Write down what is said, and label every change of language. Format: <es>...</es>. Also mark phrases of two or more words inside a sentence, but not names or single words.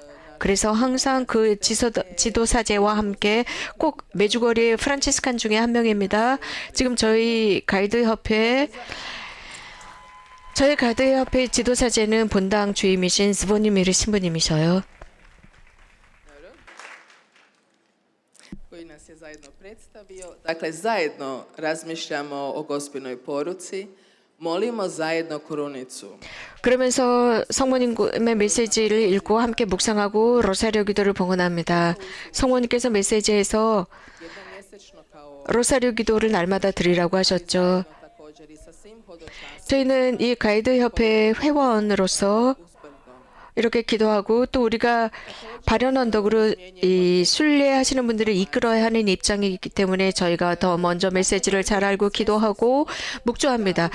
<ko>그래서 항상 그 지도사제와 함께 꼭 메주거리 프란치스칸 중에 한 명입니다. 지금 저희 가이드 협회 지도사제는 본당 주임이신 스보니미르 신부님이셔요.</ko> <hr>Dakle, zajedno razmišljamo o gospinoj poruci, molimo zajedno krunicu.</hr> <ko>그러면서 성모님의 메시지를 읽고 함께 묵상하고 로사리오 기도를 봉헌합니다. 성모님께서 메시지에서 로사리오 기도를 날마다 드리라고 하셨죠. 저희는 이 가이드 협회 회원으로서 이렇게 기도하고 또 우리가 발현 언덕으로 이 순례하시는 분들을 이끌어야 하는 입장이기 때문에 저희가 더 먼저 메시지를 잘 알고 기도하고 묵조합니다.</ko>